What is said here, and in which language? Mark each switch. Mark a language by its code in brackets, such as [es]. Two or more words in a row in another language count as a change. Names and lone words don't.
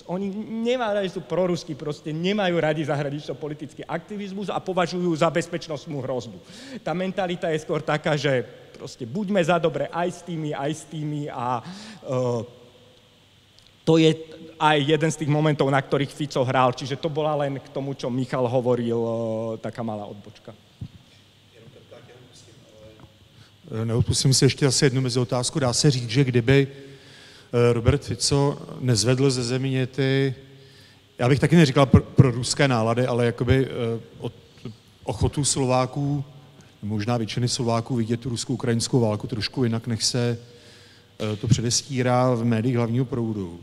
[sk] Oni nemajú radi, sú proruskí, proste nemajú radi zahranično-politický aktivizmus a považujú za bezpečnostnú hrozbu. Tá mentalita je skôr taká, že proste buďme za dobre aj s tými a to je aj jeden z tých momentov, na ktorých Fico hral. Čiže to bola len k tomu, čo Michal hovoril, taká malá odbočka. [cs] Neodpustím si ještě asi jednu mezi otázku. Dá se říct, že kdyby Robert Fico nezvedl ze země ty, já bych taky neříkal pro ruské nálady, ale jakoby ochotu Slováků, možná většiny Slováků vidět tu rusko-ukrajinskou válku trošku jinak, než se to předestírá v médiích hlavního proudu.